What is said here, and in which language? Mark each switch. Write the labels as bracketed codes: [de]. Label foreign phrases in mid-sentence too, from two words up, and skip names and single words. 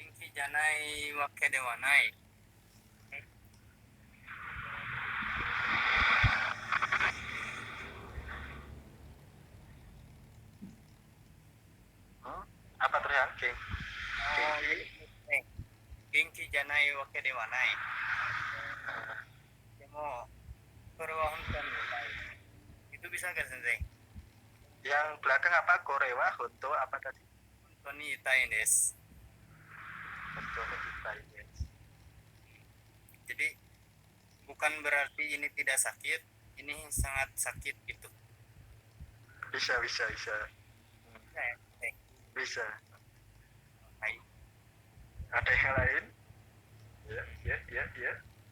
[ja] じゃないわけではない. [id] Apa tulisan King? [ja] Oh, 元気じゃないわけではない. でもこれはほんとんない. [id] Itu bisa nggak sensei? Yang belakang apa? [ja] これは、ほんと, [id] apa tadi? [ja] ほんとんにいたいです. 本当に痛いです. [id] Jadi bukan berarti ini tidak sakit, ini sangat sakit gitu. Bisa. Bisa ya? Bisa. Hai. Ada yang lain? Ya.